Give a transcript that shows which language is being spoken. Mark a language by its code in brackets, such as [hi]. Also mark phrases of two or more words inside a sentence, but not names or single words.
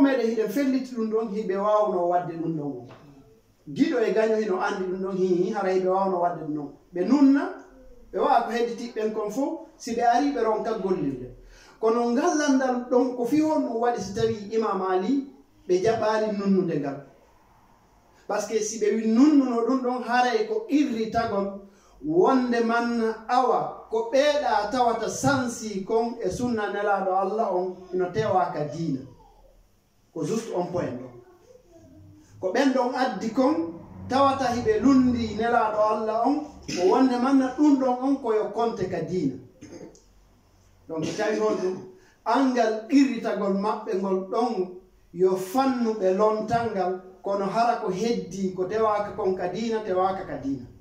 [ff] meɗen hiɗen felliti ɗum ɗon hiɓe wawno wadde ɗum ɗon giɗo e gaño hino andi ɗum ɗon hi hara hiɓe wawno wadde ɗum ɗon ɓe nunna ɓe wawa ko hedditiɓɓen kon fof si ɓe ari ɓe ronka gollirde kono ngallandal ɗon ko fi hon ɗum waɗi si tawi imam ali ɓe jaɓali nunnude ngal [fr] par ce que [ff] si ɓe wi nunnuno ɗum ɗon haray ko irritagol wonde man awa ko ɓeeɗa tawata sansi kon e sunna nelaɗo allah on ino tewaka diina ko [fr] juste on point [ff] ɗon ko ɓen ɗon addi kon tawata hiɓe lundi nelaɗo allah on o wonde manna ɗum ɗon on koyo konte ka diina donc tawi hon ɗum angal irritagol maɓɓe ngol ɗon yo fannuɓe lontangal kono hara ko heddi ko tewaka kon ka diina tewaka ka diina